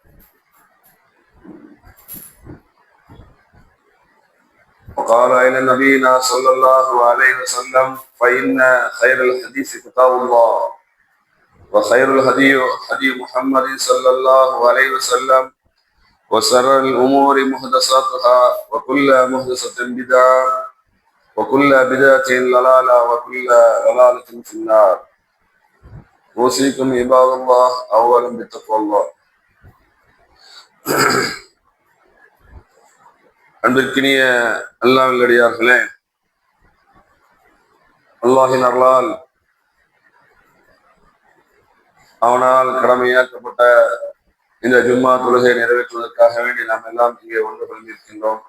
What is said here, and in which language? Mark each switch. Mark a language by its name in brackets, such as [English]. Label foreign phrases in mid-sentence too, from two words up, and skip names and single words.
[Arabic] وقال إلى نبينا صلى الله عليه وسلم فإن خير الحديث كتاب الله وخير الهدي هدي محمد صلى الله عليه وسلم وشر الأمور محدثاتها وكل محدثة بدعة وكل بدعة ضلالة وكل ضلالة في النار. أوصيكم عباد الله أولا بتقوى الله. [Tamil] அன்பிற்கினிய அல்லாஹ்வின் நல்லடியார்களே, அல்லாஹின் அருளால் அவனால் கடமையாக்கப்பட்ட இந்த ஜும்மா தொழுகை நிறைவேற்றுவதற்காக வேண்டி நாம் எல்லாம் இங்கே ஒன்று கொண்டிருக்கின்றோம்.